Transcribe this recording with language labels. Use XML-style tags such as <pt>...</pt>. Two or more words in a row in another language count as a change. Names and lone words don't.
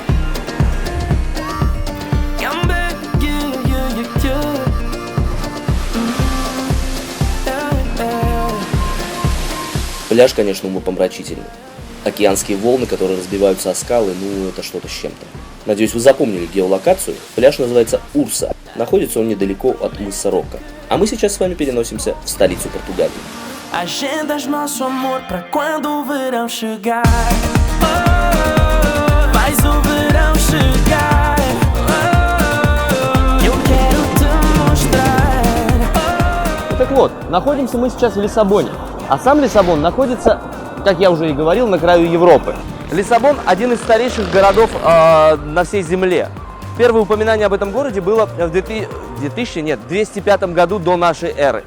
<ru>Пляж, конечно, умопомрачительный. Океанские волны, которые разбиваются о скалы, ну это что-то с чем-то. Надеюсь, вы запомнили геолокацию. Пляж называется Урса. Находится он недалеко от мыса Рока. А мы сейчас с вами переносимся в столицу Португалии.</ru> <pt>Agendas nosso amor pra quando o verão chegar. Faz o verão chegar. Eu quero te mostrar.</pt> <ru>Так вот, находимся мы сейчас в Лиссабоне. А сам Лиссабон находится, как я уже и говорил, на краю Европы. Лиссабон – один из старейших городов на всей земле. Первое упоминание об этом городе было в 205 году до нашей эры.</ru>